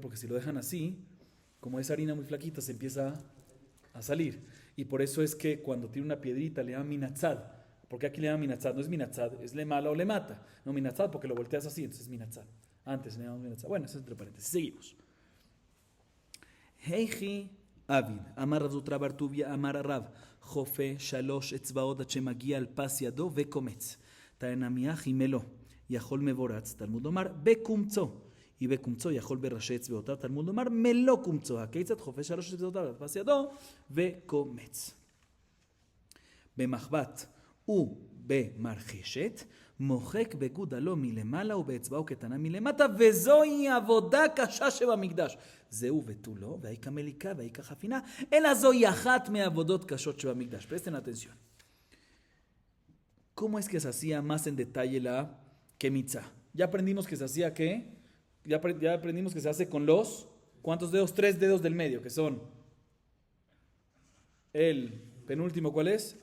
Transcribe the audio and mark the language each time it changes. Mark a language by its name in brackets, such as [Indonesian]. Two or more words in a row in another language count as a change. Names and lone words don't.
[Spanish] Porque si lo dejan así, como es harina muy flaquita, se empieza a salir. Y por eso es que cuando tiene una piedrita le llaman minatzad. ¿Por qué aquí le llaman minatzad? No es minatzad, es le mala o le mata. No, minatzad porque lo volteas así, entonces es minatzad. Antes le llaman minatzad. Bueno, eso es entre paréntesis. Seguimos. [Hebrew] היכי עביד אמר רב זוטרא בר טוביה אמר רב חופה שלש אצבעות, עד שמגיע על פס ידו וקומץ. תענמיה חימלו, יכול מבורץ, תלמוד לומר, בקומצו. ובקומצו יכול בראשי אצבעותיו, תלמוד לומר, מלוא קומצו. הכיצד חופה 3 אצבעותיו על פס ידו וקומץ. במחבת ובמרחשת, מוחק בגודלו מלמעלה ובאצבעו קטנה מלמטה, וזוהי עבודה קשה שבמקדש. זהו ותו לא, והאיכה מליקה והאיכה חפינה, אלא זוהי אחת מעבודות קשות שבמקדש. [Spanish] Presten atención. ¿Cómo es que se hacía más en detalle la kemitzá? Ya aprendimos que se hacía ¿qué? Ya aprendimos que se hace con los, ¿cuántos dedos? 3 dedos del medio, que son el penúltimo, ¿cuál es?